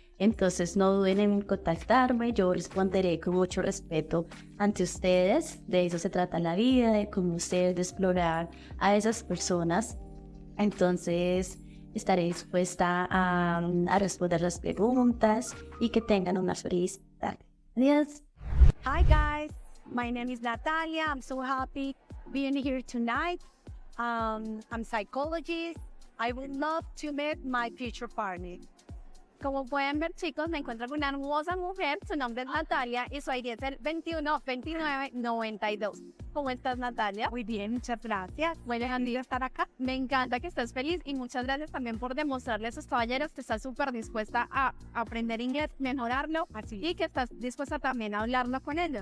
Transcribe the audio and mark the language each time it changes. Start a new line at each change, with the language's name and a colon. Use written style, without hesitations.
Spanish: Entonces no duden en contactarme, yo responderé con mucho respeto ante ustedes. De eso se trata la vida, de conocer, de explorar a esas personas. Entonces estaré dispuesta a responder las preguntas y que tengan una feliz tarde. Adiós.
English: Hi guys, my name is Natalia. I'm so happy being here tonight. I'm psychologist. I would love to meet my future partner.
Spanish: Como pueden ver, chicos, me encuentro con una hermosa mujer. Su nombre es Natalia y su ID es el 212992. ¿Cómo estás, Natalia? Muy bien, muchas gracias. Bueno, Andy, estar acá. me encanta que estés feliz y muchas gracias también por demostrarle a esos caballeros que estás súper dispuesta a aprender inglés, mejorarlo, y que estás dispuesta también a hablarlo con ellos.